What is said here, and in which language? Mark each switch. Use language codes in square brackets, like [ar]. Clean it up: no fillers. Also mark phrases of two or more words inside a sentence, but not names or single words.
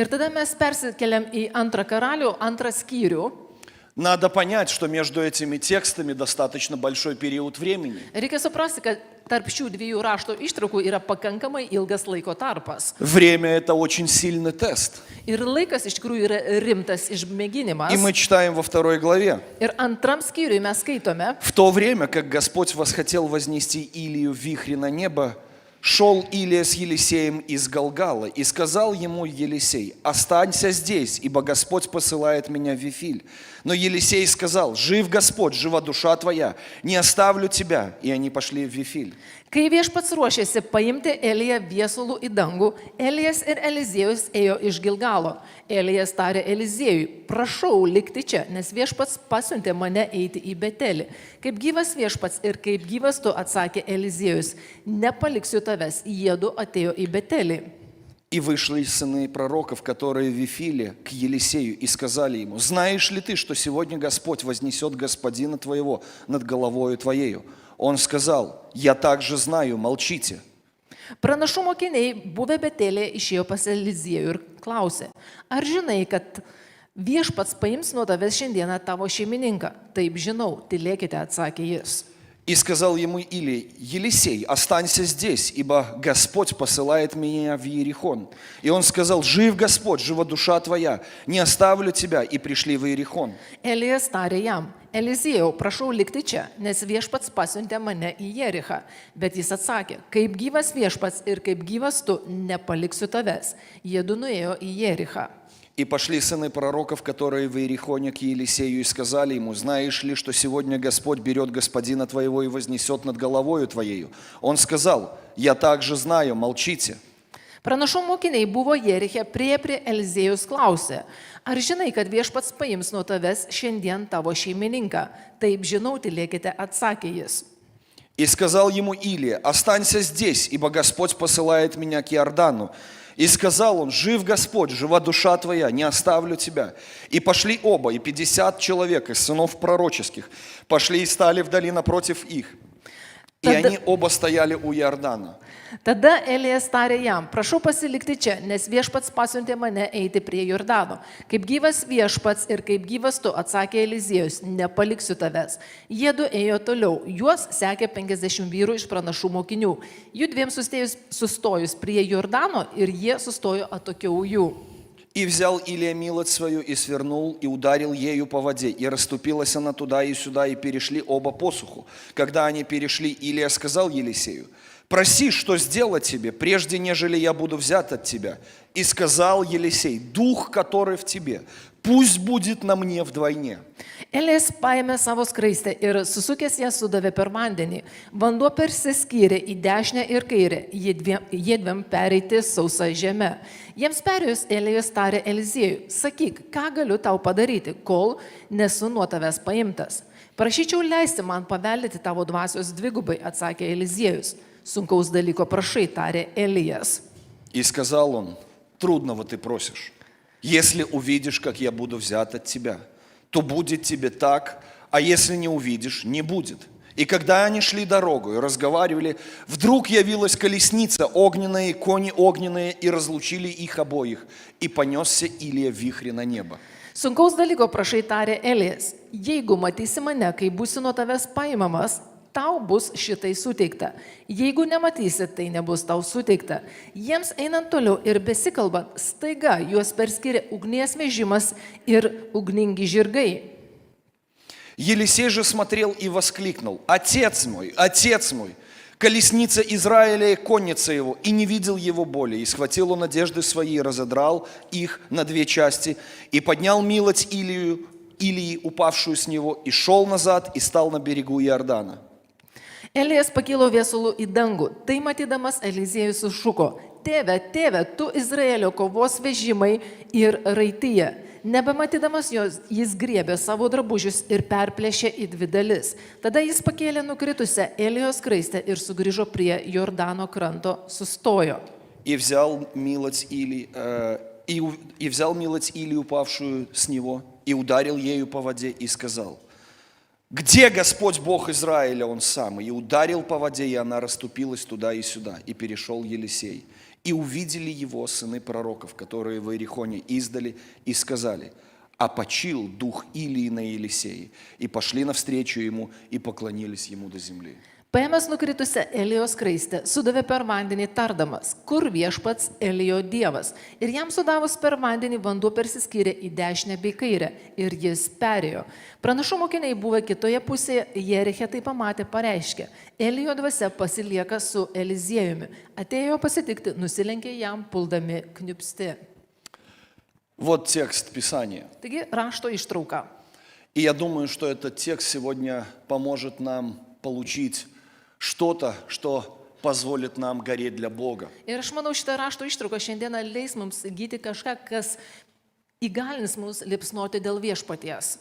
[lt] Ir tada mes persikeliam į 2 karalių, 2 skyrių. [ru] Надо понять, что между этими текстами достаточно большой период времени. [lt] Reikia suprasti, kad tarp šių dviejų rašto ištraukų yra pakankamai ilgas laiko tarpas. [ru] Время – это очень сильный тест. [lt] Ir laikas iš tikrųjų yra rimtas išmėginimas. [ru] И мы читаем во 2 главе. [lt] Ir 2 skyriui mes skaitome: [ru] В то время, как Господь восхотел вознести Илию в вихре на небо, шел Илия с Елисеем из Галгала, и сказал ему Елисей: «Останься здесь, ибо Господь посылает меня в Вифиль». Но Елисей сказал: «Жив Господь, жива душа твоя, не оставлю тебя». И они пошли в Вифиль. [lt] Kai viešpats ruošėsi paimti Eliją viesulų į dangų, Elijas ir Eliziejus ėjo iš Gilgalo. Elijas tarė Eliziejui: prašau likti čia, nes viešpats pasiuntė mane eiti į Betelį. Kaip gyvas viešpats ir kaip gyvas tu, atsakė Eliziejus, nepaliksiu tavęs. Jiedu atėjo į Betelį. [ru] И вышли сыны пророков, которые в Вифиле, к Елисею, и сказали ему: «Знаешь ли ты, что сегодня Господь вознесет господина твоего над головою твоею?» Он сказал: «Я также знаю, молчите». [lt] Pranašų mokiniai, buvę Betelėje, išėjo pas Eliziejų ir klausė: ar žinai, kad viešpats paims nuo tavęs šiandieną tavo šeimininką? Taip žinau, tylėkite, atsakė jis. [ru] И сказал ему Илия: «Елисей, останься здесь, ибо Господь посылает меня в Иерихон». И он сказал: «Жив Господь, жива душа твоя, не оставлю тебя». И пришли в Иерихон. [lt] Elijas tarė jam: Eliziejau, prašau likti čia, nes viešpats pasiuntė mane į Jerichą. Bet jis atsakė: kaip gyvas viešpats ir kaip gyvas tu, nepaliksiu tavęs. Jiedu nuėjo į Jerichą. [ru] И пошли сыны пророков, которые в Иерихоне, к Елисею, и сказали ему: «Знаешь ли, что сегодня Господь берет господина твоего и вознесет над головою твоею?» Он сказал: «Я также знаю, молчите». [lt] Pranašų mokiniai buvo Jeriche, prie Eliziejaus klausė: ar žinai, kad viešpats paims nuo tavęs šiandien tavo šeimininką? Taip žinau, tylėkite, atsakė jis. [ru] И сказал ему Илия: «Останься здесь, ибо Господь посылает меня к Иордану». И сказал он: «Жив Господь, жива душа твоя, не оставлю тебя». И пошли оба, и 50 человек из сынов пророческих пошли и стали вдали напротив их. И они оба стояли у Иордана. [lt] Tada Elijas tarė jam: prašau pasilikti čia, nes viešpats pasiuntė mane eiti prie Jordano. Kaip gyvas viešpats ir kaip gyvas tu, atsakė Eliziejus, nepaliksiu tavęs. Jiedu ėjo toliau, juos sekė 50 vyrų iš pranašų mokinių. Jų dviem sustojus prie Jordano ir jie sustojo atokiau jų. [ru] И взял Илия милость свою, и свернул, и ударил ею по воде, и расступилась она туда и сюда, и перешли оба посуху. Когда они перешли, Илия сказал Елисею: «Проси, что сделать тебе, прежде нежели я буду взят от тебя». И сказал Елисей: «Дух, который в тебе, пусть будет на мне вдвойне». [lt] Elijas paėmė savo skraistę ir susukęs ją sudavė per vandenį. Vanduo persiskyrė į dešinę ir kairę, jiedviem pereiti sausą žemę. Jiems perėjus Elijas tarė Eliziejui: sakyk, ką galiu tau padaryti, kol nesu nuo tavęs paimtas. Prašyčiau leisti man paveldėti tavo dvasios dvigubai, atsakė Eliziejus. Sunkaus dalyko prašai, tarė Elijas. [ru] И сказал он: «Трудного ты просишь. Если увидишь, как я буду взят от тебя, то будет тебе так, а если не увидишь, не будет». И когда они шли дорогу и разговаривали, вдруг явилась колесница огненная и кони огненные, и разлучили их обоих, и понесся Илия в вихре на небо. [lt] Sunkaus dalyko prašai, tarė Elijas. Jeigu matysi mane, kai būsi nuo tavęs paimamas, tau bus šitai suteikta. Jeigu nematysi, tai nebus tau suteikta. Jiems einant toliau ir besikalbant, staiga juos perskyrė ugnies vežimas ir ugningi žirgai. [ru] Елисей же смотрел и воскликнул: отец мой, колесница Израиля и конница его, и не видел его боли. И схватил он одежды свои, разодрал их на 2 части, и поднял милость Илии, упавшую с него, и шел назад, и стал на берегу Иордана. [lt] Elijas pakilo viesulų į dangų. Tai matydamas Eliziejus sušuko: Tėve, tėve, tu Izraelio kovos vežimai ir raityje. Nebematydamas jos, jis griebė savo drabužius ir perplėšė į 2 dalis. Tada jis pakėlė nukritusią Elijos skraistę ir sugrįžo prie Jordano kranto, sustojo. [ru] И взял милость Илии, упавшую с него, и ударил ею по воде, и сказал: где Господь Бог Израиля, Он сам? И ударил по воде, и она расступилась туда и сюда. И перешел Елисей. И увидели его сыны пророков, которые в Иерихоне издали, и сказали: опочил дух Илии на Елисее. И пошли навстречу ему, и поклонились ему до земли. [lt] Paėmęs nukritusią Elijos skraistę, sudavė per vandenį tardamas: kur viešpats Elijo dievas. Ir jam sudavus per vandenį vanduo persiskyrė į dešinę bei kairę, ir jis perėjo. Pranašų mokiniai buvę kitoje pusėje, Jeriche tai pamatė, pareiškė: Elijo dvasia pasilieka su Eliziejumi. Atėjo pasitikti, nusilenkė jam, puldami kniupsti. [ru] Вот текст Писания. [lt] Taigi rašto ištrauka. [ru] И я думаю, что этот текст сегодня поможет нам получить что-то, что позволит нам гореть для Бога. [lt] Ir aš manau, šitą rašto ištrauką šiandieną leis mums įgyti kažką, kas įgalins mus liepsnoti dėl viešpaties.